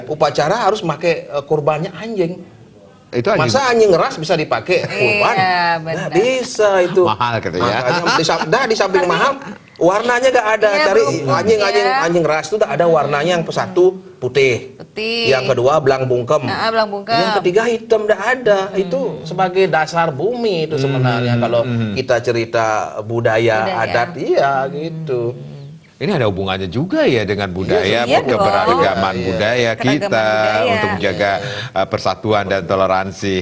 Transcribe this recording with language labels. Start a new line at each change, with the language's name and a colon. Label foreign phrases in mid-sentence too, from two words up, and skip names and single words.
Indonesian: Upacara harus pakai kurbannya anjing. Itu anjing Masa anjing ras bisa dipakai kurban? Iya, benar. Nah, bisa itu. mahal katanya. Makanya di samping mahal, warnanya gak ada. Iya, Cari berubah, anjing ras itu ada warnanya, yang satu putih. Putih. Yang kedua belang bungkem. Belang bungkem. Yang ketiga hitam, tidak ada. Itu sebagai dasar bumi itu sebenarnya kalau kita cerita budaya adat, iya gitu. Ini ada hubungannya juga ya dengan budaya, Iya dong. keberagaman budaya Keragaman kita budaya. untuk menjaga persatuan dan toleransi.